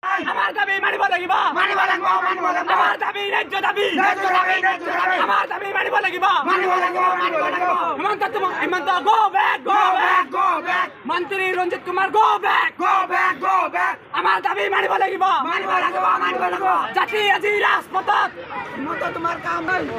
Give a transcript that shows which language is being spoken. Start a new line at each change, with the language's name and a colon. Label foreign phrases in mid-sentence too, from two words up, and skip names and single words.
Assamese: আমার দাবি মানিব লাগিব আমার দাবি ন্যায্য দাবি আমার দাবি মানিব লাগিব হেমন্ত
English: go back
Assamese: মন্ত্রী রঞ্জিত কুমার
English: go back
Assamese: আমার দাবি মানিব লাগিব জাতি আজি রাজপথত তোমার কাম নাই